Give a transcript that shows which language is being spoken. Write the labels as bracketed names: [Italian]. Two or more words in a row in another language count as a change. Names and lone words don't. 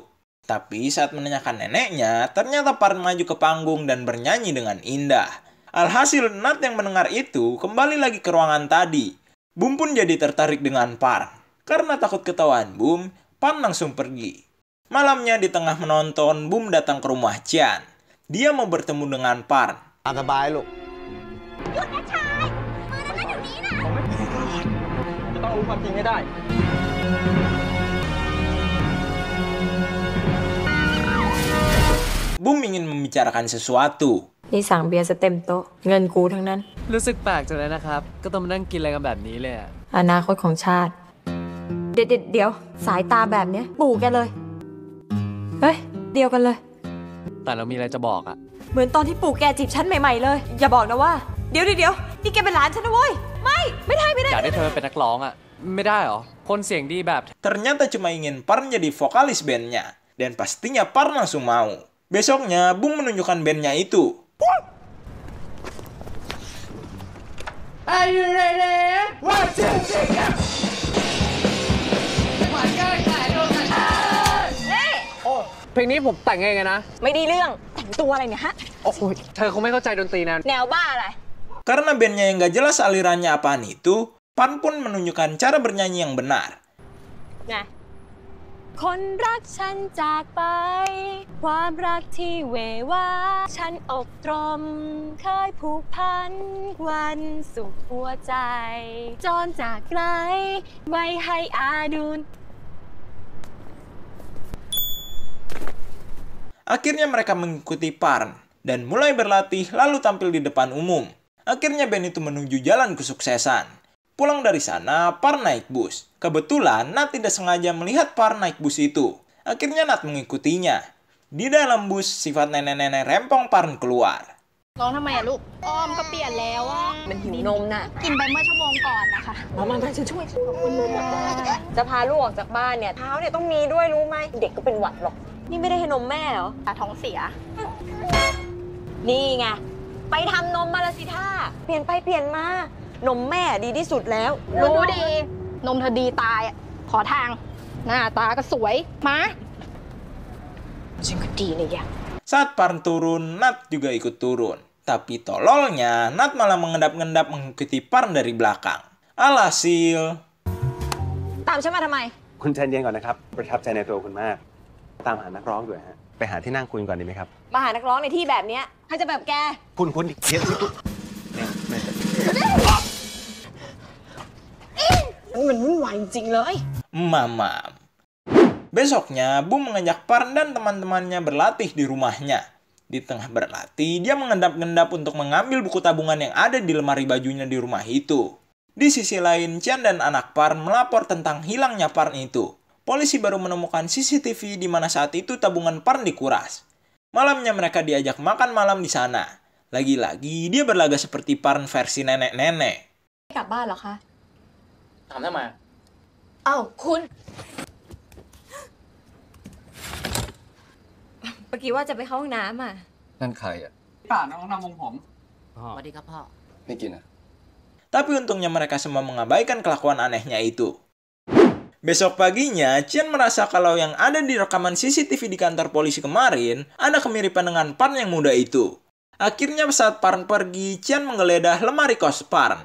[Indonesian] Tapi saat menanyakan neneknya, ternyata Parn maju ke panggung dan bernyanyi dengan indah. Alhasil Nat yang mendengar itu kembali lagi ke ruangan tadi. Boom pun jadi tertarik dengan Parn. Karena takut ketahuan Boom, Parn langsung pergi. Malamnya di tengah menonton, Boom datang ke rumah Chian. Dia mau bertemu dengan Parn. [Thai] สบายลูก จะต้องรู้ความจริงให้ได้ [Indonesian] Boom ingin membicarakan sesuatu. [Thai] นี่สั่งเบียร์ซะเต็มโต๊ะเงินกูทั้งนั้น รู้สึกแปลกจังเลยนะครับ ก็ต้องมานั่งกินอะไรกันแบบนี้เลยอะ อนาคตของชาติ เดี๋ยวสายตาแบบเนี้ยปู่แกเลยเฮ้ยเดียวกันเลย แต่เรามีอะไรจะบอกอะ เหมือนตอนที่ปู่แกจีบฉันใหม่ๆเลย อย่าบอกนะว่าเดี๋ยวนี่แกเป็นหลานฉันนะเว้ยไม่ได้ อยากได้เธอเป็นนักร้องอะไม่ได้หรอ คนเสียงดีแบบ [Indonesian] Ternyata cuma ingin Parn jadi vokalis bandnya. Dan pastinya Parn langsung mau. Besoknya, Boom menunjukkan bandnya itu. [English] Are you ready? [Thai] เพลงนี้ผมแต่งเองนะ ไม่ดีเรื่องแต่งตัวอะไรเนี่ยฮะ โอ้โหเธอคงไม่เข้าใจดนตรีแนว แนวบ้าอะไร [Indonesian] Karena bandnya yang gak jelas alirannya apaan itu, Parn pun menunjukkan cara bernyanyi yang benar. [Thai] ไงคนรักฉันจากไปความรักที่เววาฉันอกตรมเคยผูกพันวันสุขหัวใจจรจากไกลไว้ให้อาดูน [Indonesian] Akhirnya mereka mengikuti Parn dan mulai berlatih lalu tampil di depan umum. Akhirnya band itu menuju jalan kesuksesan. Pulang dari sana, Parn naik bus. Kebetulan Nat tidak sengaja melihat Parn naik bus itu. Akhirnya Nat mengikutinya. Di dalam bus, sifat nenek-nenek rempong Parn keluar. [Thai] ร้องทำไมอะลูกอ้อมก็เปลี่ยนแล้วอะมันหิวนมน่ะกินไปเมื่อชั่วโมงก่อนนะคะมาฉันช่วยขอบคุณค่ะจะพาลูกออกจากบ้านเนี่ยเท้าเนี่ยต้องมีด้วยรู้ไหมเด็กก็เป็นหวัดหรอกนี่ไม่ได้ให้นมแม่เหรอท้องเสียนี่ไงไปทำนมมาละสิท่าเปลี่ยนไปเปลี่ยนมานมแม่ดีที่สุดแล้วรู้ดีนมเธอดีตายขอทางหน้าตาก็สวยมาฉันก็ดีเลยอย่าง [Indonesian] Saat Parn turun, Nat juga ikut turun. Tapi tololnya, Nat malah mengendap-endap mengikuti Parn dari belakang. Alhasil... [Thai] ตามฉันมาทำไม คุณใจเย็นก่อนนะครับ ประทับใจในตัวคุณมาก ตามหานักร้องด้วยฮะ ไปหาที่นั่งคุยก่อนดีไหมครับ มาหานักร้องในที่แบบเนี้ยใครจะแบบแก คุณเดี๋ยว มันวุ่นวายจริงๆเลย [Indonesian] Mamam. Besoknya, Boom mengajak Parn dan teman-temannya berlatih di rumahnya. Di tengah berlatih, dia mengendap-endap untuk mengambil buku tabungan yang ada di lemari bajunya di rumah itu. Di sisi lain, Chian dan anak Parn melapor tentang hilangnya Parn itu. Polisi baru menemukan CCTV di mana saat itu tabungan Parn dikuras. Malamnya mereka diajak makan malam di sana. Lagi-lagi, dia berlaga seperti Parn versi nenek-nenek. [Thai] กลับบ้านเหรอคะ ถามทำไม อ้าวคุณ เมื่อกี้ว่าจะไปเข้าห้องน้ำอ่ะ นั่นใครอ่ะ ป่าน้องนำวงผม สวัสดีครับพ่อ ไม่กินอ่ะ [Indonesian] Tapi untungnya mereka semua mengabaikan kelakuan anehnya itu. Besok paginya, Qian merasa kalau yang ada di rekaman CCTV di kantor polisi kemarin ada kemiripan dengan Parn yang muda itu. Akhirnya saat Parn pergi, Qian menggeledah lemari kos Parn.